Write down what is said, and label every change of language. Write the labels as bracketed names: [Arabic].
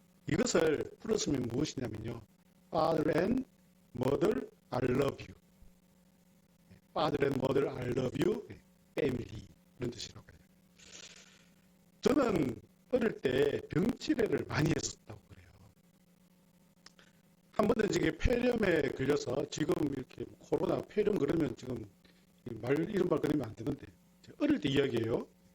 [Korean] 이것을 풀었으면 무엇이냐면요. [English] Father and Mother, I love you. Father and Mother, I love you. [Korean] Family. 이런 뜻이라고 해요. 저는 어릴 때 병치레를 많이 했었다고 그래요. 한 번은 이게 폐렴에 걸려서 지금 이렇게 코로나 폐렴 그러면 지금 이런 말 꺼내면 안 되는데 어릴 때 이야기예요.